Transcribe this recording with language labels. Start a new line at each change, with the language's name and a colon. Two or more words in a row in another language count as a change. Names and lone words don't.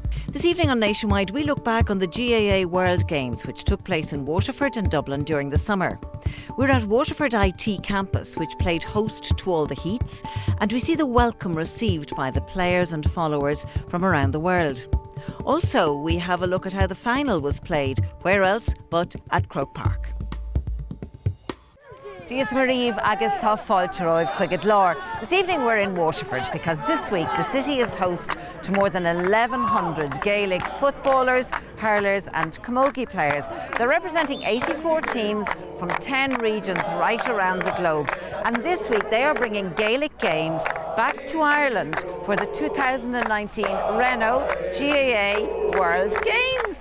English: This evening on Nationwide, we look back on the GAA World Games, which took place in Waterford and Dublin during the summer. We're at Waterford IT campus, which played host to all the heats, and we see the welcome received by the players and followers from around the world. Also, we have a look at how the final was played, where else but at Croke Park.
Irish: Dias Mariv agus tá fáilte roimh chuig lár.
English: This evening we're in Waterford because this week the city is host to more than 1,100 Gaelic footballers, hurlers and camogie players. They're representing 84 teams from 10 regions right around the globe. And this week they are bringing Gaelic Games back to Ireland for the 2019 Renault GAA World Games.